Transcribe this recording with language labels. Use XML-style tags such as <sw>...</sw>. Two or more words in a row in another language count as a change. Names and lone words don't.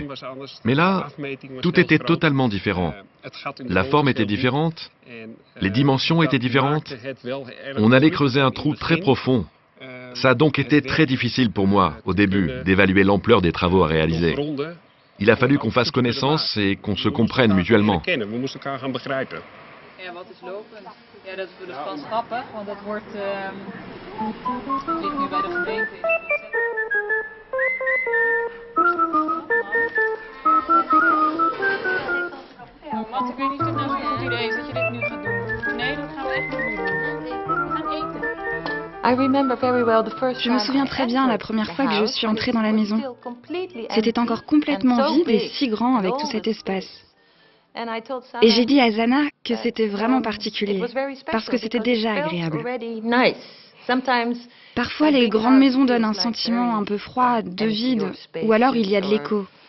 <fr>Mais là, tout était totalement différent. La forme était différente, les dimensions étaient différentes. On allait creuser un trou très profond. Ça a donc été très difficile pour moi, au début, d'évaluer l'ampleur des travaux à réaliser. Il a fallu qu'on fasse connaissance et qu'on se comprenne mutuellement.</fr> <nl>Ja, wat is lopen? Ja, dat is wel grappig, want dat wordt, ligt nu bij de gemeente. Ja, want ik weet niet of het nou zo'n goed idee is dat je dit nu gaat doen. Nee, dat gaan we echt niet doen. We gaan eten.</nl> <fr>Je me souviens très bien la première fois que je suis entrée dans la maison. C'était encore complètement vide et si grand avec tout cet espace. Et j'ai dit à Zana que c'était vraiment particulier, parce que c'était déjà agréable. Parfois, les grandes maisons donnent un sentiment un peu froid, de vide, ou alors il y a de l'écho.</fr>